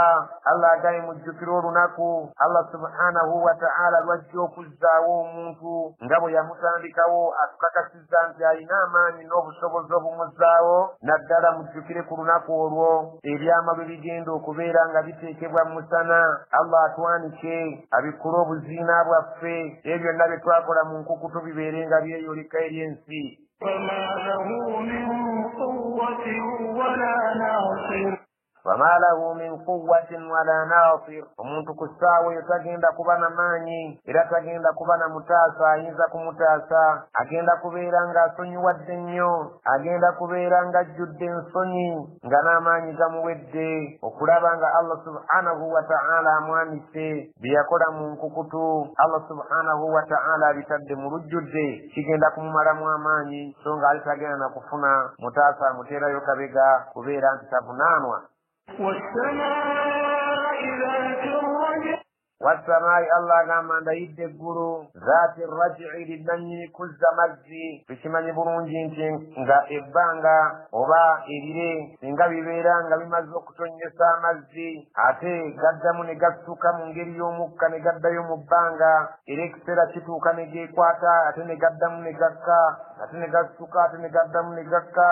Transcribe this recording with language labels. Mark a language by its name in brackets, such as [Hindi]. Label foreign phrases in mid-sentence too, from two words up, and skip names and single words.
[Ganda] Allah agaye mujjukira olunaku Allah [Arabic] سبحانه وتعالى [Ganda] lwajja okuzzaawo omuntu nga bwe yamutandikawo atukakasizza nti alina amaanyi n'obusobozi obumuzzaawo. naddala mujjukire ku lunaku olwo ebyama bwe bigenda okubeera nga biteekebwa mu musana. Allah atwanike abikkule obuziina bwaffe ebyo byonna bye twakola mu nkukutu bibeere nga byeyoleka eri ensi. [Arabic] فما له من قوة ولا ناصر. [Ganda] omuntu ku ssaawa eyo tagenda kuba na maanyi era tagenda kuba na mutaasa ayinza kumutaasa. agenda kubeera ng'asonyiwadde nnyo, agenda kubeera ng'ajjudde ensonyi nga n'amaanyi gamuwedde okulaba nga Allah [Arabic] سبحانه وتعالى [Ganda] amwanise bye yakola mu nkukutu. Allah [Arabic] سبحانه وتعالى [Ganda] abitadde mu lujjudde kigenda kumumalamu amaanyi so nga ali tagenda na kufuna mutaasa amuteerayo kabega kubeera nti tavunaanwa. [Arabic] والسماء الله [Ganda] gamba ndayidde eggulu [Arabic] ذات الرجع [Ganda] linnanyini kuzza mazzi. tukimanyi bulungi nti nga ebbanga oba ebire singa bibeera nga bimaze okutonnyesa amazzi ate gaddamu ne gassuka mu ngeri y'omukka ne gaddayo mu bbanga era ekiseera kituuka ne geekwata ate ne gaddamu ne gakka ate ne gassuka ate ne gaddamu ne gakka.